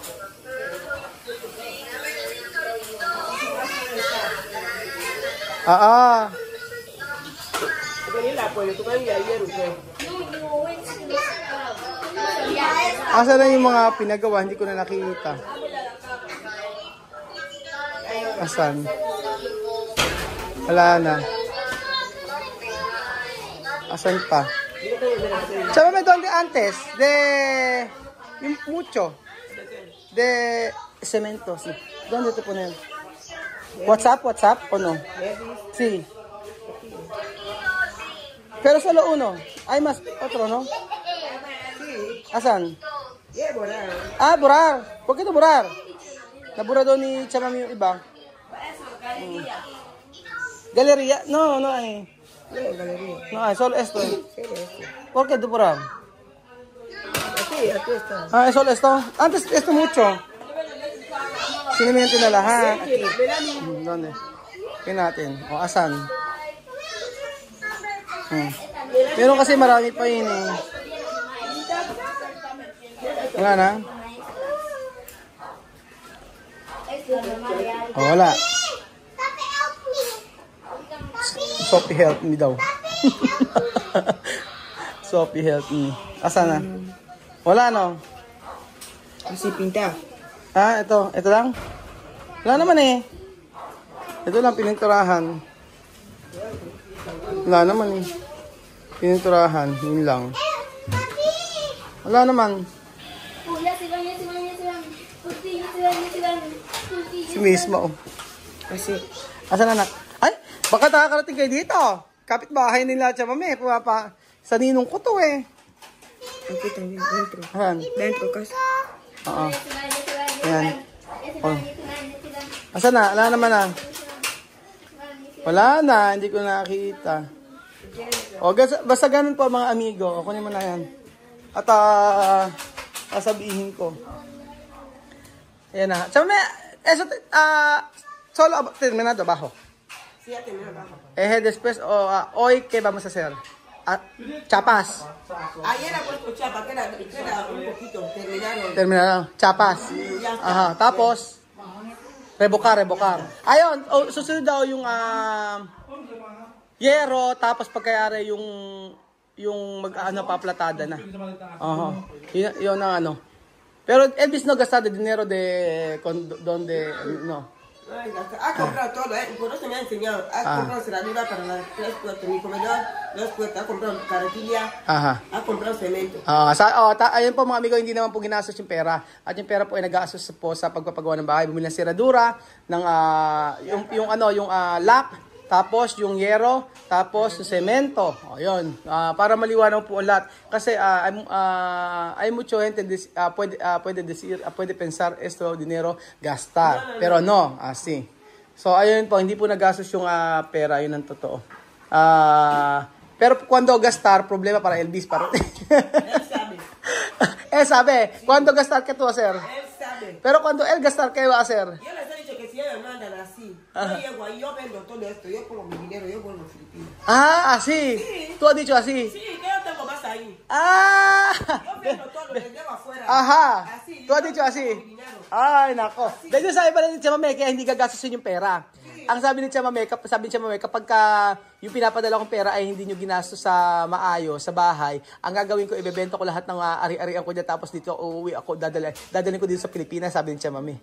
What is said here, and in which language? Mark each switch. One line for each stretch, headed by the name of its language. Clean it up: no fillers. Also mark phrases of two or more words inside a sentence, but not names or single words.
Filipino: Asa na yung mga pinagawa? Hindi ko na nakikita. Asan? Wala na. Asan pa? Sabi mo doon
Spanish: de antes, de mucho, de cemento. Sí. ¿Dónde te ponen? WhatsApp o no? Sí. Pero solo uno. Hay más, otro, ¿no? Asan? Borrar. ¿Por qué no borrar?
Filipino: Nabura daw ni Chamam yung iba.
Spanish: Galería? No hay. No hay, solo esto. ¿Por qué no borrar? aquí está. Ah, eso esto. Antes esto mucho.
Filipino: Sinimiento na lahat. ¿Dónde? Tingnan natin. O, asan? Meron kasi marami pa yun eh. Wala na? O, wala.
English: Sophie help me daw. Sophie help me.
Filipino: Asan na? Wala no?
Spanish: Así pinta.
Filipino: Ah, ito. Ito lang? Wala naman eh. Ito lang, pininturahan. Wala naman eh. Pininturahan. Yun lang. Wala naman. Si Misma oh.
Spanish: Así.
Filipino: Asan anak? Ay, baka nakakarating kayo dito. Kapit-bahay nila siya mami. Pumapa. Sa ninong ko to eh.
Spanish: Aquí también, dentro.
Filipino: Ayan.
Spanish: Dentro casa.
Filipino: Oo. Ayan. Oh. Asan na? Wala naman na. Wala na. Hindi ko nakita. O, basta ganun po mga amigo. O, kunin mo na yan. At sasabihin ko. Ayan na.
Spanish: Sabi eso, solo terminado bajo. Sí, ya terminó abajo. Después, hoy, ¿qué vamos a hacer? Chapas. Ayer ha puesto chapa, queda un poquito, terminaron. Terminado. Chapas. Aha. Tapos, revocar.
Filipino: Ayun, susunod daw yung yero, tapos pagkayari yung paplatada na. Yun ang ano.
Spanish: Pero Elvis no gastado dinero donde no. Ha comprado todo, por eso me ha enseñado. Ha comprado cerradura para las 3 puertas, mi comedor, 2 puertas, ha comprado carretilla, ha comprado cemento.
Filipino: Ayun po mga amigo, hindi naman po ginastos yung pera. At yung pera po ay nag-aastos po sa pagpapagawa ng bahay. Bumili ng seradura, ng yung lock, tapos yung yero, tapos yung semento. Ayun, para maliwanag po ang lahat.
Spanish: Kasi hay mucho gente puede pensar esto dinero gastar. Pero no, así.
Filipino: So ayun po, hindi po nagastos yung pera, yun ang totoo.
Spanish: Pero cuando gastar, problema para Elvis. Él sabe. Sabe, cuando gastar, ¿qué tú vas a hacer? Él sabe. Pero cuando él gastar, ¿qué va a hacer? Yo les he dicho que si ellos no andan así, yo llego ahí, yo vendo todo esto, yo pongo mi dinero, yo vuelvo a Filipinas. Así. Sí. Tú has dicho así. Sí, que yo tengo más ahí. Yo vendo todo, les llevo afuera. Aha. Así. Tú has dicho así. Yo pongo mi dinero.
Filipino: Ay, nako. Dahil sabi pala ni Tia Mame, kaya hindi gagastusin yung pera. Ang sabi ni Tia Mame, kapag yung pinapadala kong pera ay hindi nyo ginastos sa maayos, sa bahay, ang gagawin ko, ibebenta ko lahat ng ari-arian ko dyan, tapos dito uuwi ako, dadalhin ko dito sa Pilipinas, sabi ni Tia Mame.